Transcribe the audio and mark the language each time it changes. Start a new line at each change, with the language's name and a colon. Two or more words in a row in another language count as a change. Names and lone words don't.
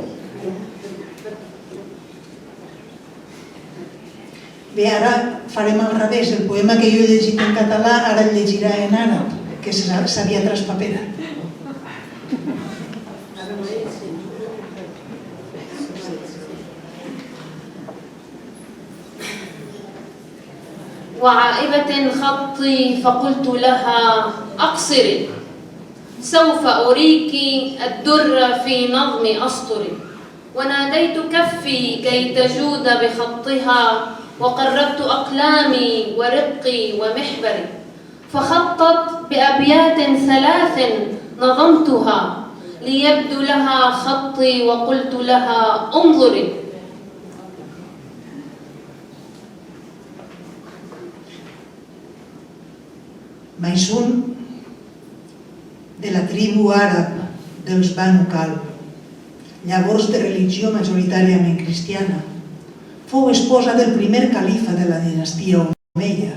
Catalan: Bé, ara farem al revés. El poema que jo he llegit en català ara el llegirà en àrab, que s'havia traspaperat.
Arabic: وعائبة خطي فقلت لها أقصري سوف أريك الدر في نظم أسطري وناديت كفي كي تجود بخطها وقربت أقلامي ورقي ومحبري فخطت بأبيات 3 نظمتها ليبدو لها خطي وقلت لها انظري.
Catalan: Maisun, de la tribu àrab dels Banu Kalb, llavors de religió majoritàriament cristiana, fou esposa del primer califa de la dinastia Omeia.